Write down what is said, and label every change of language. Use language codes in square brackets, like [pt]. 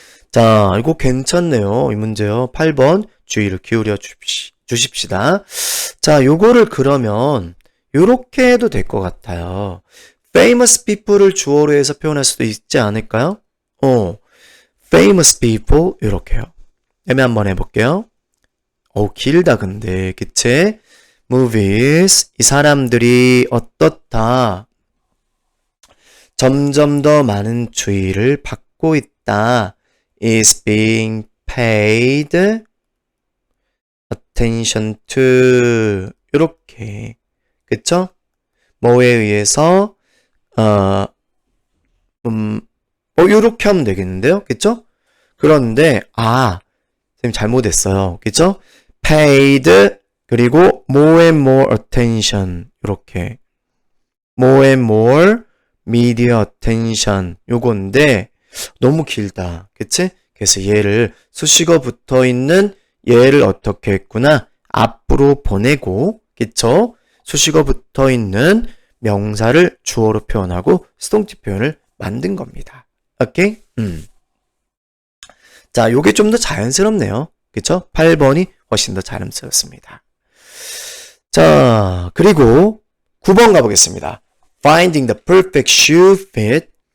[ko] 자, 이거 괜찮네요. 이 문제요. 8번 주의를 기울여 주십시다. 자, 요거를 그러면 요렇게 해도 될 것 같아요. famous people을 주어로 해서 표현할 수도 있지 않을까요? famous people 요렇게요. 애매 한번 해볼게요. 길다 근데 그치? movies 이 사람들이 어떻다? 점점 더 많은 주의를 받고 있다. [en] is being paid attention to [ko] 이렇게 그쵸? 뭐에 의해서 이렇게 하면 되겠는데요? 그쵸? 그런데 선생님 잘못했어요. 그쵸? [en] paid 그리고 more and more attention 이렇게 more and more media attention [ko] 요건데 너무 길다. 그치? 그래서 얘를 수식어 붙어 있는 얘를 어떻게 했구나? 앞으로 보내고 그쵸? 수식어 붙어 있는 명사를 주어로 표현하고 수동태 표현을 만든 겁니다. 오케이? 자, 요게 좀 더 자연스럽네요. 그쵸? 8번이 훨씬 더 자연스럽습니다. 자, 그리고 9번 가보겠습니다. [en] Finding the perfect shoe fit.